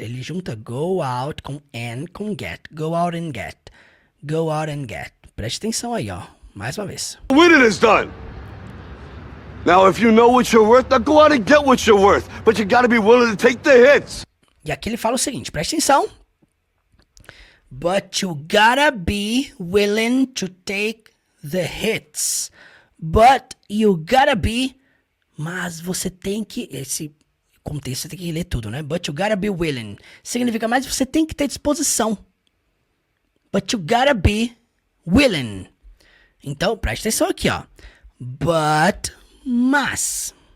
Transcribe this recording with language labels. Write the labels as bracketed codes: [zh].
[pt] Ele junta [en] go out com and com get. Go out and get. Go out and get. [pt] Preste atenção aí, ó. Mais uma vez. [en] Winning is done. Now, if you know what you're worth, now go out and get what you're worth. But you gotta be willing to take the hits. [pt] E aqui ele fala o seguinte, presta atenção. [en] But you gotta be willing to take the hits. But you gotta be... [pt] Mas você tem que... Esse contexto você tem que ler tudo, né? [en] But you gotta be willing. [pt] Significa mais você tem que ter disposição. [en] But you gotta be willing. [pt] Então, presta atenção aqui, ó. But, mas.